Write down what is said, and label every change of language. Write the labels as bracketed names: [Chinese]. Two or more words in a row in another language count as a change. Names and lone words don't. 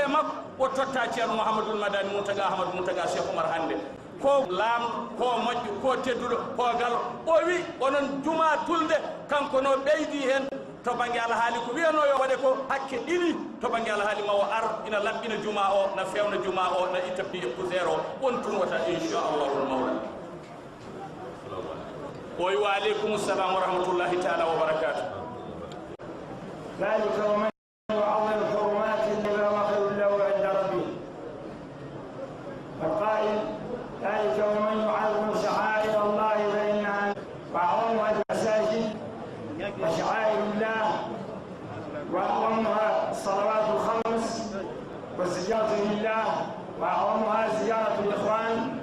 [Fula] makko o totta ceerno Mouhamadoul Madani Mountaga Ahmadou Mountaga Cheikh Oumar hande ko laamɗo ko moƴƴo ko tedduɗo ko galo o wi onon juma tulde kanko no ɓeydi hen to banggue alhaali ko wiyano yo waɗe ko hakke ɗiɗi to banggue alhaali ma o ar ina laɓɓina juma o na fewna juma o na itta piye poussiére o on tun wata inchallahu mawla o wi [Arabic] وعليكم السلام ورحمة الله تعالى وبركاته ذلك ومن يعظم حرمات الله وخير له عند ربه القائل ذلك ومن يعظم شعائر الله فإنها وأعظمها المساجد وشعائر الله وأعظمها الصلوات الخمس والزيارة لله وأعظمها زيارة الإخوان.